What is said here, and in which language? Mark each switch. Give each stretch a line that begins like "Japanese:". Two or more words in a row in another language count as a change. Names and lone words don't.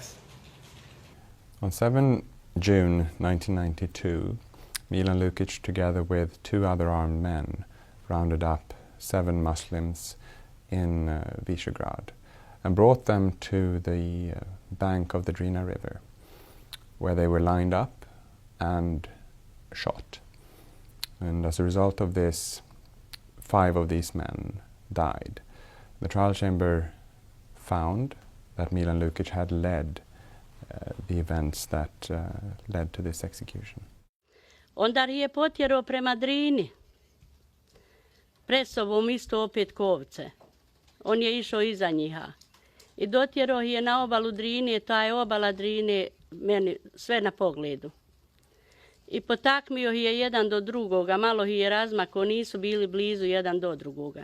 English: On 7 June 1992, Milan Lukić, together with 2 other armed men, rounded up 7 Muslims in Višegrad and brought them to the bank of the Drina River, where they were lined up and shot. And as a result of this, 5 of these men died. The trial chamber found that Milan Lukić had led the events that led to this execution.
Bosnian: Onda je potjerao prema Drini. Pred sobom isto opet kovce. On je išao iza njiha. I dotjerao je na obalu Drine, ta je obala Drine meni sve na pogledu. I potakmio je jedan do drugoga, malo je razmako, nisu bili blizu jedan do drugoga.